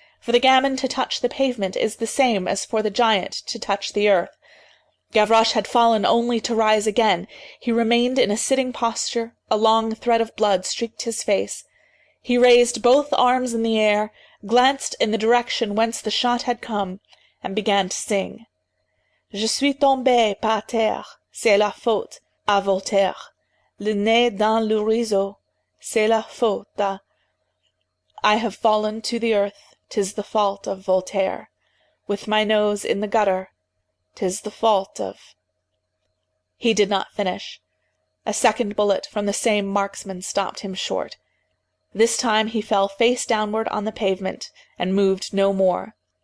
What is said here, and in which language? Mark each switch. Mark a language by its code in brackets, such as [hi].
[en] For the gamin to touch the pavement is the same as for the giant to touch the earth. Gavroche had fallen only to rise again. He remained in a sitting posture, a long thread of blood streaked his face. He raised both arms in the air, glanced in the direction whence the shot had come, and began to sing. [fr] Je suis tombé par terre, c'est la faute à Voltaire. Le nez dans le ruisseau, c'est la faute à... [en] I have fallen to the earth, 'tis the fault of Voltaire. With my nose in the gutter, 'tis the fault of... He did not finish. A second bullet from the same marksman stopped him short. This time he fell face downward on the pavement, and moved no more.